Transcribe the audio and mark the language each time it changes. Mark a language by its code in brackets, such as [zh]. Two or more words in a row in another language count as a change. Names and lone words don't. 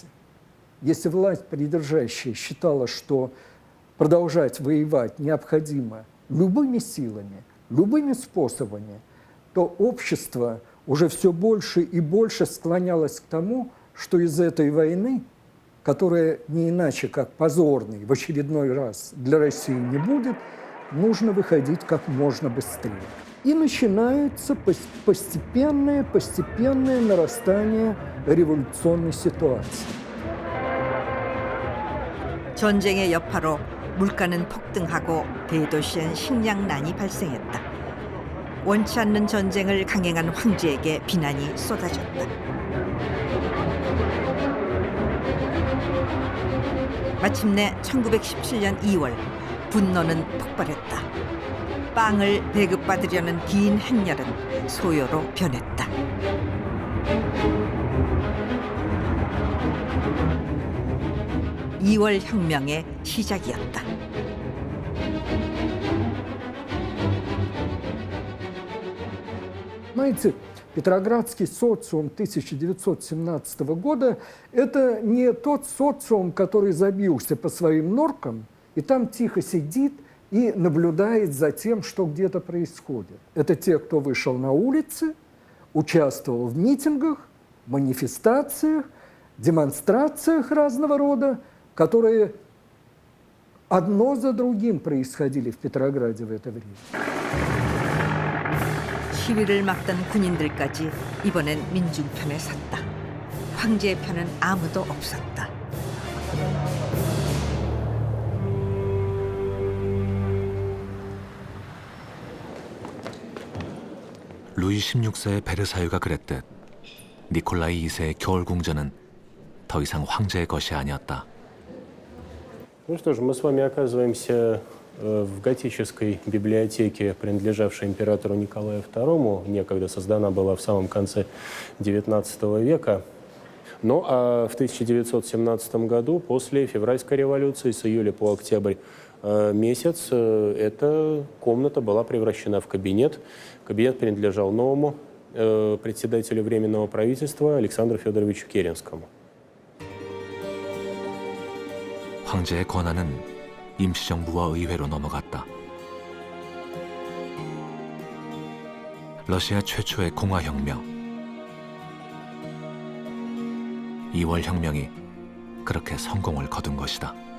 [ru] Если власть придержащая считала, что продолжать воевать необходимо любыми силами, любыми способами, то общество уже все больше и больше склонялось к тому, что из этой войны, которая не иначе как позорной в очередной раз для России не будет, нужно выходить как можно быстрее. И начинается постепенное нарастание революционной ситуации. [ko] 전쟁의 여파로 물가는 폭등하고 대도시엔 식량난이 발생했다. 원치 않는 전쟁을 강행한 황제에게 비난이 쏟아졌다. 마침내 1917년 2월 분노는 폭발했다. 빵을 배급받으려는 긴 행렬은 소요로 변했다. (2월) 혁명의 시작이었다. [ru] Знаете, Петроградский социум 1917 года – это не тот социум, который забился по своим норкам и там тихо сидит и наблюдает за тем, что где-то происходит. Это те, кто вышел на улицы, участвовал в митингах, манифестациях, демонстрациях разного рода, которые одно за другим происходили в Петрограде в это время. [ko] 시위를 막던 군인들까지 이번엔 민중 편에 섰다. 황제의 편은 아무도 없었다. 루이 16세의 베르사유가 그랬듯 니콜라이 2세의 겨울궁전은 더 이상 황제의 것이 아니었다. [ru] Ну что ж, мы с вами оказываемся в готической библиотеке, принадлежавшей императору Николаю II, некогда создана была в самом конце XIX века. Ну а в 1917 году, после февральской революции, с июля по октябрь месяц, эта комната была превращена в кабинет. Кабинет принадлежал новому председателю Временного правительства Александру Федоровичу Керенскому. [ko] 황제의 권한은 임시정부와 의회로 넘어갔다. 러시아 최초의 공화혁명. 2월 혁명이 그렇게 성공을 거둔 것이다.